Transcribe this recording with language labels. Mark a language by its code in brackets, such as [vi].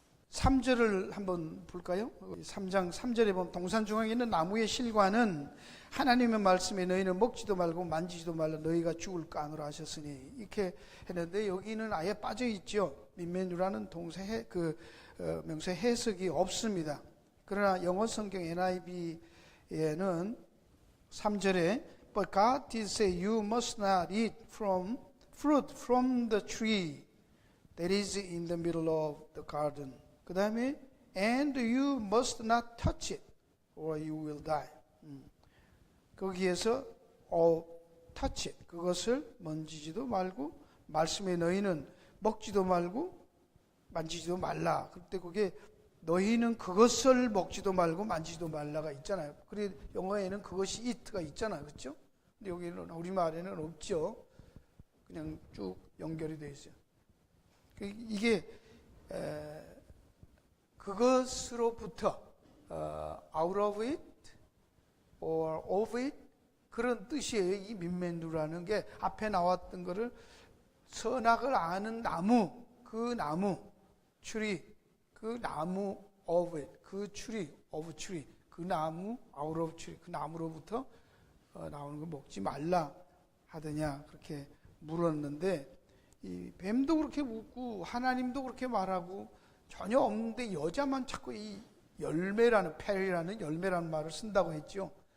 [ko] 3절을 한번 볼까요? 3장 3절에 보면 동산 중앙에 있는 나무의 실과는 하나님의 말씀에 너희는 먹지도 말고 만지지도 말라 너희가 죽을까 하노라 하셨으니 이렇게 했는데 여기는 아예 빠져 있죠. 민메누라는 동사 명사 해석이 없습니다. 그러나 영어 성경 NIV에는 3절에 [en] But God did say you must not eat fruit from the tree that is in the middle of the garden. [ko] 그 다음에 [en] and you must not touch it or you will die. [ko] 거기에서 [en] touch it [ko] 그것을 만지지도 말고 말씀에 너희는 먹지도 말고 만지지도 말라. 그때 그게 너희는 그것을 먹지도 말고 만지지도 말라가 있잖아요. 그래 영어에는 그것이 it가 있잖아요. 그렇죠? 근데 여기는 우리말에는 없죠. 그냥 쭉 연결이 되어 있어요. 이게 그것으로부터 [en] out of it or of it [ko] 그런 뜻이에요. 이 민멘누라는 게 앞에 나왔던 거를 선악을 아는 나무, 그 나무, tree, 그 나무 [en] of it, [ko] 그 tree, of tree, 그 나무 out of tree, 그 나무로부터 나오는 거 먹지 말라 하더냐 그렇게 물었는데 이 뱀도 그렇게 묻고 하나님도 그렇게 말하고 전혀 없는데 여자만 자꾸 이 열매라는 페리라는 열매라는 말을 쓴다고 했죠.